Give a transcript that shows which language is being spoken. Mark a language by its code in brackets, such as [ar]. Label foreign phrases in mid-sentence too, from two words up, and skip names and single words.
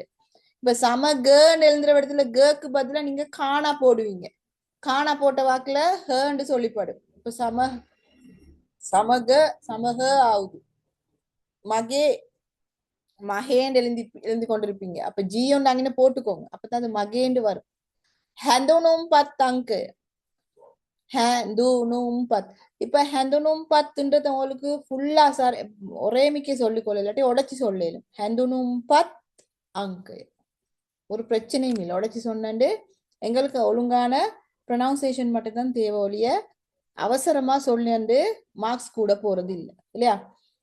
[ta] இப்ப சம கேன்னு எழுந்துற இடத்துல கேக்கு பதிலா நீங்க காணா போடுவீங்க. காணா போட்ட வாக்குல ஹேன்னு சொல்லிப்படும். இப்ப சமக ஆகுது. மகே மகேண்டு எழுந்தி கொண்டிருப்பீங்க. அப்ப ஜி ஒன்று அங்கே போட்டுக்கோங்க. அப்பதான் அது மகேண்டு வரும். [si] හැඳුනුම්පත් අංකය හැඳුනුම්පත්. [ta] இப்ப හැඳුනුම්පත්ன்றது உங்களுக்கு ஃபுல்லா ஒரேமிக்க சொல்லிக்கொள்ள இல்லாட்டி உடைச்சு சொல்லலும். හැඳුනුම්පත් அங்கு ஒரு பிரச்சனையும் இல்லை. உடைச்சு சொன்னண்டு எங்களுக்கு ஒழுங்கான ப்ரொனவுன்சியேஷன் மட்டும் தான் தேவை ஒழிய அவசரமா சொல்லிண்டு மார்க்ஸ் கூட போறது இல்லை இல்லையா?